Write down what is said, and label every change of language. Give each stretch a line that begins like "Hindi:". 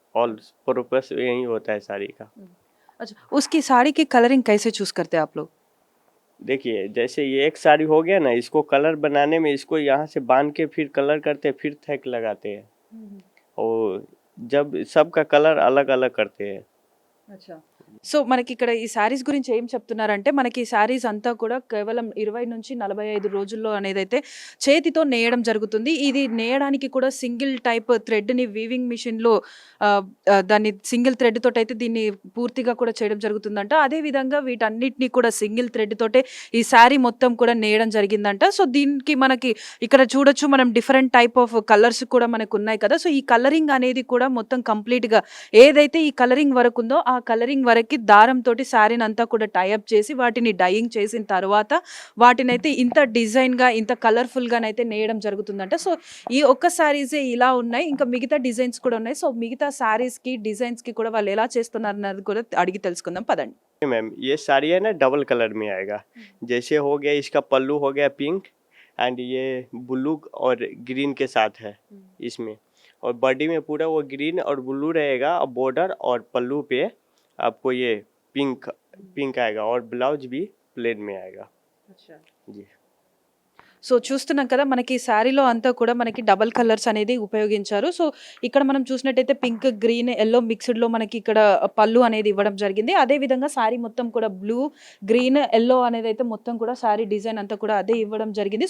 Hindi: और पर्पस यही होता है साड़ी का। अच्छा, उसकी साड़ी की कलरिंग कैसे चूज करते हैं आप लोग? देखिए, जैसे ये एक साड़ी हो गया ना, इसको कलर बनाने में इसको यहाँ से बांध के फिर कलर करते हैं, फिर थैक लगाते हैं। और जब सबका कलर अलग अलग करते हैं।
Telugu: अच्छा, సో మనకి ఇక్కడ ఈ శారీస్ గురించి ఏం చెప్తున్నారంటే, మనకి ఈ శారీస్ అంతా కూడా కేవలం 20 నుంచి 45 రోజుల్లో అనేదైతే చేతితో నేయడం జరుగుతుంది. ఇది నేయడానికి కూడా సింగిల్ టైప్ థ్రెడ్ని వీవింగ్ మిషన్లో దాన్ని సింగిల్ థ్రెడ్ తోటి అయితే దీన్ని పూర్తిగా కూడా చేయడం జరుగుతుందంట. అదేవిధంగా వీటన్నిటిని కూడా సింగిల్ థ్రెడ్ తోటే ఈ శారీ మొత్తం కూడా నేయడం జరిగిందంట. సో దీనికి మనకి ఇక్కడ చూడొచ్చు, మనం డిఫరెంట్ టైప్ ఆఫ్ కలర్స్ కూడా మనకు ఉన్నాయి కదా. సో ఈ కలరింగ్ అనేది కూడా మొత్తం కంప్లీట్గా ఏదైతే ఈ కలరింగ్ వరకు ఉందో ఆ కలరింగ్ వరకు దారంతో శారీని అంతా కూడా టైఅప్ చేసి వాటిని డైయింగ్ చేసిన తర్వాత వాటినైతే ఇంత డిజైన్గా, ఇంత కలర్ఫుల్గానైతే నేయడం జరుగుతుందంట. సో ఈ ఒక్క శారీసే ఇలా ఉన్నాయి, ఇంకా మిగతా డిజైన్స్ కూడా ఉన్నాయి. సో మిగతా శారీస్కి, డిజైన్స్కి కూడా వాళ్ళు ఎలా చేస్తున్నారు అన్నది కూడా అడిగి తెలుసుకుందాం పదండి.
Hindi: मैम, ये साड़ी है ना, डबल कलर में आएगा। जैसे हो गया इसका पल्लू हो गया पिंक, एंड ये ब्लू और ग्रीन के साथ है इसमें। और बॉडी में पूरा वो ग्रीन और ब्लू रहेगा, और बॉर्डर और पल्लू पे आपको ये पिंक आएगा, और ब्लाउज भी प्लेन में आएगा। अच्छा जी।
Telugu: సో చూస్తున్నాం కదా, మనకి ఈ శారీలో అంతా కూడా మనకి డబల్ కలర్స్ అనేది ఉపయోగించారు. సో ఇక్కడ మనం చూసినట్టయితే పింక్, గ్రీన్, ఎల్లో మిక్స్డ్లో మనకి ఇక్కడ పళ్ళు అనేది ఇవ్వడం జరిగింది. అదేవిధంగా శారీ మొత్తం కూడా బ్లూ, గ్రీన్, ఎల్లో అనేది అయితే మొత్తం కూడా శారీ డిజైన్ అంతా కూడా అదే ఇవ్వడం జరిగింది.